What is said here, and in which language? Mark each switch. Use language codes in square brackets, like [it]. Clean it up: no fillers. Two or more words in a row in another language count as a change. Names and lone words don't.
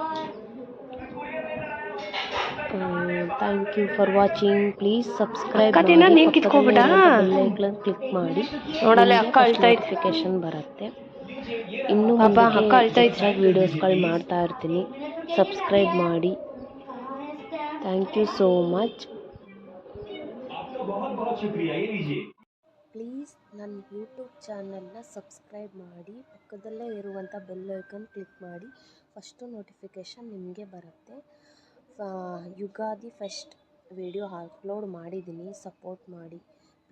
[en] thank you for watching. please subscribe [kn] ಮಾಡಿ, ಕ್ಲಿಕ್ ಮಾಡಿ. ನೋಡಲ್ಲ ಅಕ್ಕ ನೋಟಿಫಿಕೇಶನ್ ಬರುತ್ತೆ. ಇನ್ನೂ ವೀಡಿಯೋಸ್ಗಳು ಮಾಡ್ತಾ ಇರ್ತೀನಿ. ಸಬ್ಸ್ಕ್ರೈಬ್ ಮಾಡಿ. [en] thank you so much. [hi] आपका बहुत बहुत शुक्रिया, ये लीजिए. [kn] ಪ್ಲೀಸ್ ನನ್ನ ಯೂಟ್ಯೂಬ್ ಚಾನಲ್ನ ಸಬ್ಸ್ಕ್ರೈಬ್ ಮಾಡಿ, ಪಕ್ಕದಲ್ಲೇ ಇರುವಂಥ [en] bell icon [kn] ಕ್ಲಿಕ್ ಮಾಡಿ. [en] first notification [kn] ನಿಮಗೆ ಬರುತ್ತೆ. ಯುಗಾದಿ [en] fest video upload [kn] ಮಾಡಿದ್ದೀನಿ, ಸಪೋರ್ಟ್ ಮಾಡಿ.